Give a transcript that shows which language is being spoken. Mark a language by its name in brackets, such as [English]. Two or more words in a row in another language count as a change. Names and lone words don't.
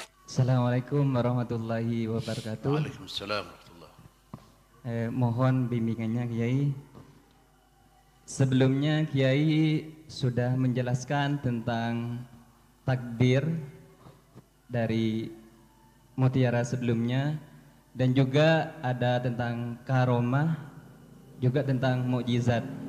[Arabic] السلام عليكم ورحمة الله وبركاته. وعليكم السلام ورحمة الله. [Indonesian] Mohon bimbingannya Kiai. Sebelumnya Kiai sudah menjelaskan tentang takdir dari mutiara sebelumnya, dan juga ada tentang karomah, juga tentang mukjizat.